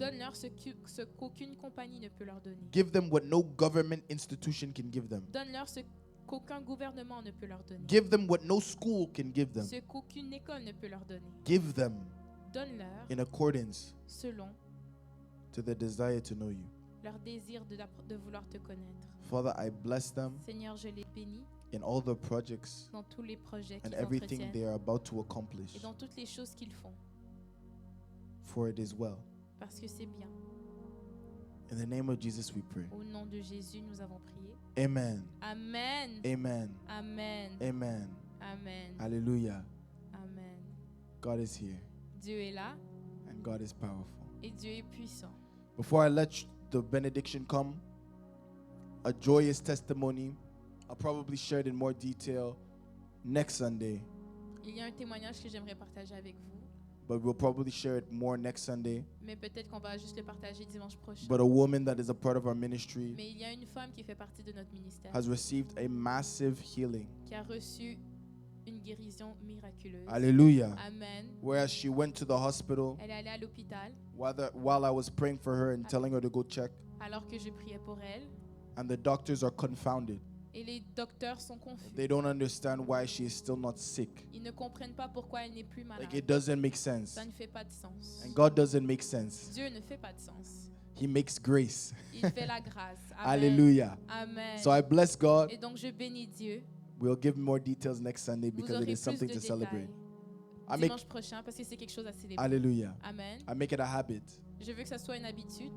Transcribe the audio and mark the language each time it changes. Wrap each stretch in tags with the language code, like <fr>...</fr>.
<fr>Donne-leur ce qu'aucune compagnie ne peut leur donner.</fr> <en>Give them what no government institution can give them.</en> <fr>Donne-leur ce qu'aucun gouvernement ne peut leur donner.</fr> <en>Give them what no school can give them.</en> <fr>Ce qu'aucune école ne peut leur donner.</fr> <en>Give them</en> <fr>Donne-leur</fr> <en>in accordance</en> <fr>selon</fr> <en>to their desire to know you.</en> <fr>leur désir de vouloir te connaître.</fr> <en>Father, I bless them</en> <fr>Seigneur, je les bénis</fr> <en>in all the projects</en> <fr>dans tous les projets</fr> <en>and</en> <fr>qu'ils</fr> <en>everything they</en> <fr>entretiennent</fr> <en>are about to accomplish,</en> <fr>et dans toutes les choses qu'ils font,</fr> <en>for it is well.</en> <fr>parce que c'est bien.</fr> <en>In the name of Jesus we pray.</en> <fr>Au nom de Jésus, nous avons prié. Amen. Amen. Amen. Amen. Amen. Amen. Hallelujah. Amen.</fr> <en>God is here</en> <fr>Dieu est là</fr> <en>and God is powerful.</en> <fr>et Dieu est puissant.</fr> <en>Before I let the benediction come, a joyous testimony. I'll probably share it in more detail next Sunday,</en> <fr>Il y a un témoignage que j'aimerais partager avec vous,</fr> <en>but we'll probably share it more next Sunday.</en> <fr>mais peut-être qu'on va juste le partager dimanche prochain.</fr> <en>But a woman that is a part of our ministry</en> <fr>Mais il y a une femme qui fait partie de notre ministère</fr> <en>has received a massive healing.</en> <fr>qui a reçu une guérison miraculeuse. Hallelujah. Amen.</fr> <en>Whereas she went to the hospital</en> <fr>Elle est allée à l'hôpital</fr> <en>while I was praying for her and telling her to go check,</en> <fr>alors que je priais pour elle</fr> <en>and the doctors are confounded.</en> <fr>et les docteurs sont confus.</fr> <en>They don't understand why she is still not sick.</en> <fr>Ils ne comprennent pas pourquoi elle n'est plus malade.</fr> <en>Like, it doesn't make sense.</en> <fr>Ça ne fait pas de sens.</fr> <en>And God doesn't make sense.</en> <fr>Dieu ne fait pas de sens.</fr> <en>He makes grace.</en> <fr>Il fait la grâce. Amen. Hallelujah. Amen.</fr> <en>So I bless God.</en> <fr>Et donc je bénis Dieu.</fr> <en>We'll give more details next Sunday</en> <fr>Vous</fr> <en>because</en> <fr>aurez</fr> <en>it is</en> <fr>plus</fr> <en>something</en> <fr>de</fr> <en>to celebrate.</en> <fr>détails</fr> <en>I make</en> <fr>dimanche prochain parce que c'est quelque chose à célébrer. Hallelujah. Amen.</fr> <en>I make it a habit.</en> <fr>Je veux que ça soit une habitude.</fr>